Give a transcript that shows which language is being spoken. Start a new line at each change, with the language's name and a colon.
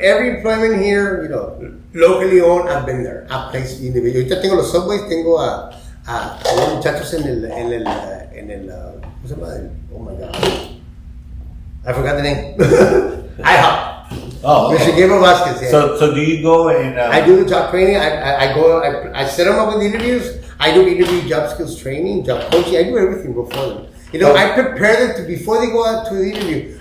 English: every employment here, locally owned. I've been there. I've placed individuals.
Spanish: Ahorita tengo los subways, tengo a unos muchachos en el ¿cómo se llama?
English: Oh my God, I forgot the name. IHOP. Oh, Mr. okay. Gabriel Vasquez. Yeah. So do you go and I do the job training. I set them up with interviews. I do interview job skills training, job coaching. I do everything before them. I prepare them before they go out to the interview.